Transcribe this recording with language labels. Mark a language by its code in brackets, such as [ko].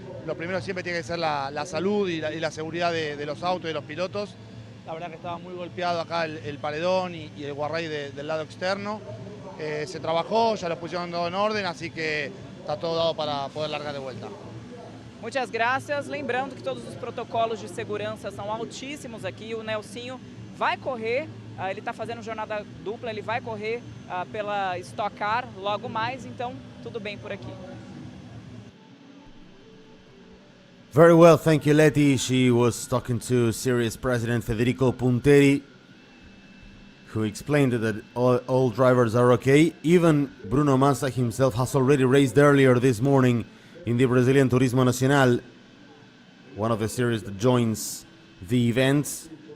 [es] Lo primero siempre tiene que ser la salud y la seguridad de los autos y de los pilotos. La verdad que estaba muy golpeado acá el paredón y el guarray del lado externo. Se trabajó, ya lo pusieron todo en orden, así que está todo dado para poder largar de vuelta. [pt] Muitas graças. Lembrando que todos os protocolos de segurança são altíssimos aqui. O Nelsinho vai correr, ele está fazendo jornada dupla, ele vai correr pela Stock Car logo mais, então tudo bem por aqui. [en] Very well, thank you, Letty. She was talking to Series President Federico Punteri, who explained that all drivers are okay. Even Bruno Massa himself has already raced earlier this morning in the Brazilian Turismo Nacional, one of the series that joins the event.